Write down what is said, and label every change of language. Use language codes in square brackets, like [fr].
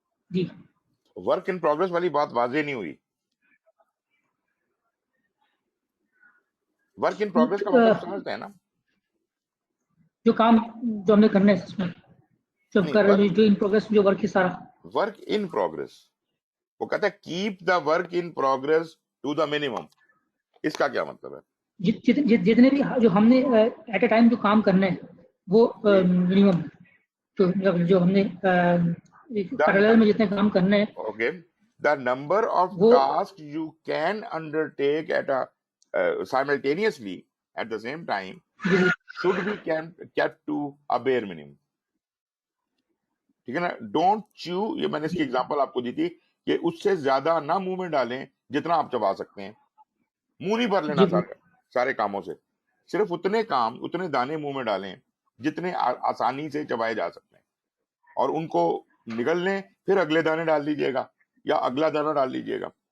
[ur] جی work in progress والی بات واضح نہیں ہوئی. ورک ان پروگرس کا مطلب سمجھتے ہیں نا, جو کام جو ہم نے کرنا ہے اس میں جو کر رہے ہیں, جو ان پروگرس جو ورک ہے سارا ورک ان پروگرس. وہ کہتا ہے [en] Keep the work in progress to the minimum. [ur] اس کا کیا مطلب ہے؟ جتنے بھی جو ہم نے ایٹ اے ٹائم جو کام کرنا ہے وہ منیمم جو ہم نے پیرالل میں جتنے کام کرنا ہے. [en] okay, the number of task you can undertake [ur] at [en] simultaneously at the same time should be kept to a bare minimum. [ur] ٹھیک ہے نا, [en] Don't chew. [ur] یہ میں نے اس کی ایگزامپل آپ کو دی تھی کہ اس سے زیادہ نہ منہ میں ڈالیں جتنا آپ چبا سکتے ہیں. منہ نہیں بھر لینا سارے کاموں سے, صرف اتنے کام اتنے دانے منہ میں ڈالیں جتنے آسانی سے چبائے جا سکتے ہیں, اور ان کو نگل لیں, پھر اگلے دانے ڈال دیجیے گا یا اگلا دانہ ڈال دیجیے گا.